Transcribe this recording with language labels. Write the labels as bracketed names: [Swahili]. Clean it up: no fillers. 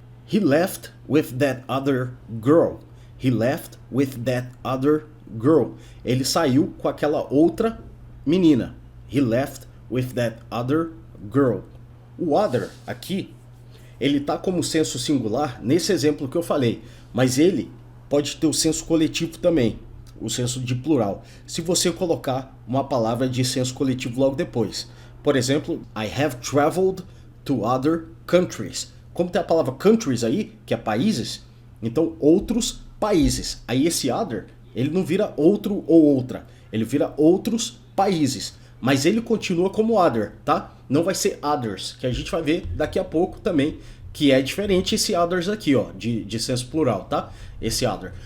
[English] He left with that other girl. He left with that other girl. [Portuguese] Ele saiu com aquela outra menina. [English] He left with that other girl. [Portuguese] O other aqui, ele tá como senso singular nesse exemplo que eu falei, mas ele pode ter o senso coletivo também, o senso de plural, se você colocar uma palavra de senso coletivo logo depois. Por exemplo, [English] I have traveled to other countries. [Portuguese] Como tem a palavra countries aí, que é países, então outros países. Aí esse other, ele não vira outro ou outra, ele vira outros países. Mas ele continua como other, tá? Não vai ser others, que a gente vai ver daqui a pouco também, que é diferente esse others aqui, ó, de senso plural, tá? Esse other.